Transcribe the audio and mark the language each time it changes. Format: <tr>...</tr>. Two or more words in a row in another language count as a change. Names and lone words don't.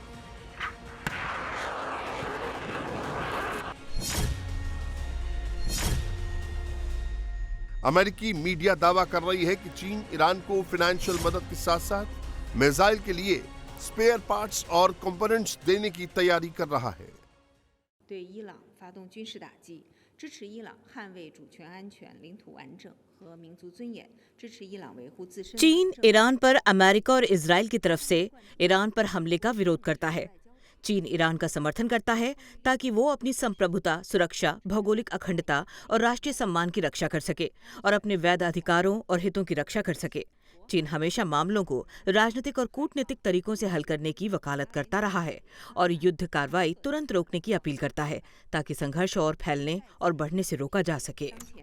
<hi>अमेरिकी मीडिया दावा कर रही है कि चीन ईरान को फाइनेंशियल मदद के साथ साथ मिसाइल के लिए स्पेयर पार्ट्स और कंपोनेंट्स देने की तैयारी कर रहा है।</hi> <zh>对伊朗发动军事打击，支持伊朗捍卫主权安全、领土完整和民族尊严，支持伊朗维护自身。</zh> <hi>चीन ईरान पर अमेरिका और इजराइल की तरफ से ईरान पर हमले का विरोध करता है। चीन ईरान का समर्थन करता है ताकि वो अपनी संप्रभुता, सुरक्षा, भौगोलिक अखंडता और राष्ट्रीय सम्मान की रक्षा कर सके और अपने वैध अधिकारों और हितों की रक्षा कर सके। चीन हमेशा मामलों को राजनीतिक और कूटनीतिक तरीकों से हल करने की वकालत करता रहा है और युद्ध कार्रवाई तुरंत रोकने की अपील करता है ताकि संघर्ष और फैलने और बढ़ने से रोका जा सके।</hi>